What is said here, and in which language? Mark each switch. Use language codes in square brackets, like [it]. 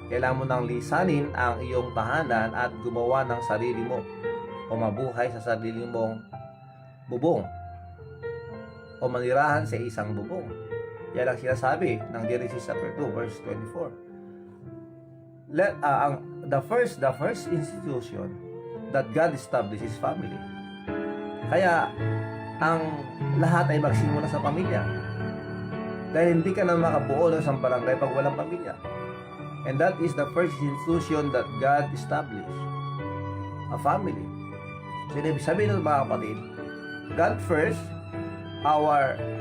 [tl] Kailangan mo nang lisanin ang iyong tahanan at gumawa ng sarili mo o mabuhay sa sarili mong bubong o manirahan sa isang bubong. Yan ang sinasabi ng Genesis chapter 2 verse 24. [en] The first institution that God established is family. [tl] Kaya ang lahat ay magsimula sa pamilya. Dahil hindi ka na makabuo ng isang barangay pag walang pamilya. [en] And that is the first institution that God established. A family. [tl] So, sabihin ng mga kapatid, [en] God first, our